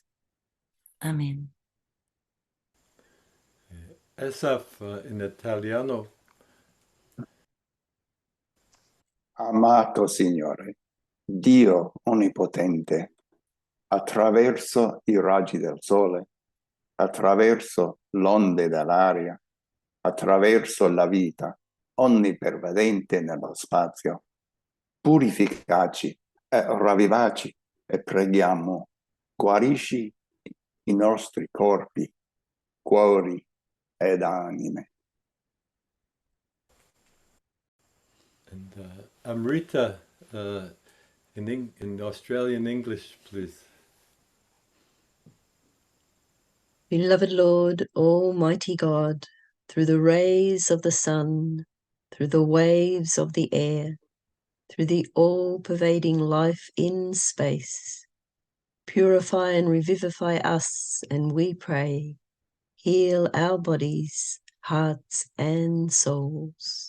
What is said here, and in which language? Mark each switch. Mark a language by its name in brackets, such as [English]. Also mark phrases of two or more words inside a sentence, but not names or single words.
[Spanish] Amén. [Italian] Esaf in italiano. Amato Signore, Dio Onnipotente, attraverso i raggi del sole, attraverso l'onde dell'aria, attraverso la vita onnipervadente nello spazio, purificaci e ravvivaci e preghiamo, guarisci i nostri corpi, cuori ed anime. [English] And Amrita in Australian English, please. Beloved Lord, Almighty God, through the rays of the sun, through the waves of the air, through the all-pervading life in space, purify and revivify us, and we pray, heal our bodies, hearts, and souls.